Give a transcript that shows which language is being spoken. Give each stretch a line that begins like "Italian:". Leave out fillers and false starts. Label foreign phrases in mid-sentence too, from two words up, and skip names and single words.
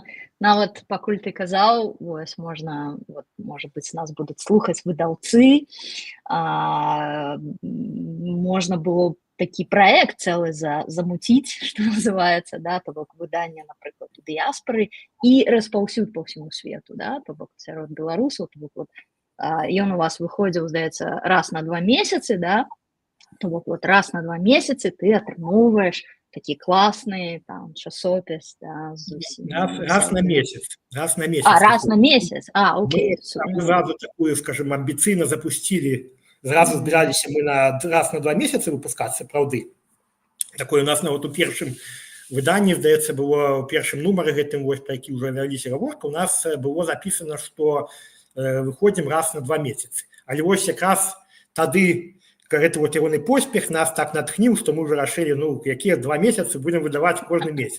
Belarusian: Нават пакуль ты казаў, вось можа быць, нас будуць слухаць выдаўцы, можна было такі праект цэлы замуціць, што называецца, то бок выданне, напрыклад, у дыяспары і распаўсюд па ўсяму свету, то бок сярод беларусаў, то бок ён у вас выходзіў, здаецца, раз на 2 месяцы, то бок раз на 2 месяцы ты атрымоўваеш такі класны часопіс. Раз на месяц. Раз на месяц. Окей.
Russian: Мы сразу такую, скажем, амбіцыйна запустили.
Belarusian: Зразу збіраліся мы раз на 2 месяцы выпускацца, праўды. Такое у нас нават у першым выданні, здаецца, было ў першым нумары гэтым, пра які ўжо вяліся гаворка, у нас было запісана, што выходзім раз на 2 месяцы. Але вось якраз тады гэты ягоны поспех нас так натхніў, што мы вырашылі, якія 2 месяцы будзем выдаваць кожны месяц.